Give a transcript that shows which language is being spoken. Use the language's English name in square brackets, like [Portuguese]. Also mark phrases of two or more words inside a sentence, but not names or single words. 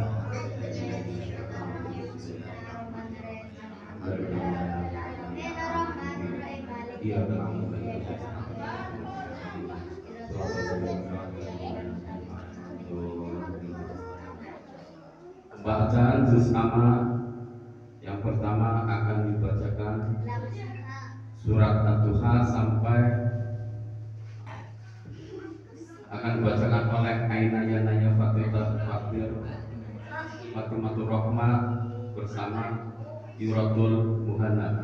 [Indonesian] Iya, bacaan juz amma yang pertama akan dibacakan surat At-Duha sampai akan dibacakan oleh Ainaya Fatimah Rahmah bersama Yuratul Muhanna.